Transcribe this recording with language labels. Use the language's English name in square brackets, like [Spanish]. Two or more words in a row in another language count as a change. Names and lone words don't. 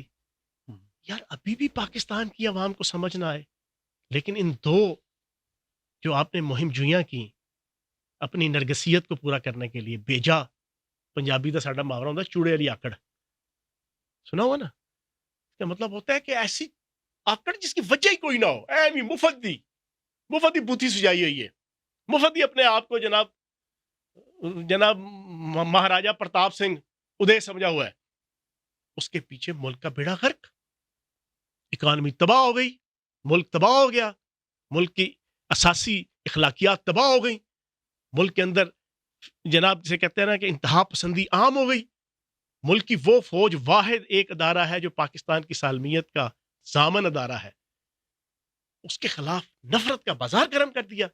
[Urdu] یار ابھی بھی پاکستان کی عوام کو سمجھ نہ آئے، لیکن ان دو جو آپ نے مہم جوئیاں کی اپنی نرگسیت کو پورا کرنے کے لیے، بیجا [Punjabi] پنجابی دا ساڈا محاورہ [Urdu] ہوتا ہے [Punjabi] چوڑے والی آکڑ، [Urdu] سنا ہوا نا؟ اس کا مطلب ہوتا ہے کہ ایسی آکڑ جس کی وجہ ہی کوئی نہ ہو، ایویں مفتی بوتھی سجائی ہوئی ہے، مفتی اپنے آپ کو جناب مہاراجا پرتاپ سنگھ ادے سمجھا ہوا ہے. اس کے پیچھے ملک کا بیڑا غرق، اکانومی تباہ ہو گئی، ملک تباہ ہو گیا، ملک کی اساسی اخلاقیات تباہ ہو گئی، ملک کے اندر جناب جسے کہتے ہیں نا کہ انتہا پسندی عام ہو گئی. ملک کی وہ فوج واحد ایک ادارہ ہے جو پاکستان کی سالمیت کا ضامن ادارہ ہے، اس کے خلاف نفرت کا بازار گرم کر دیا.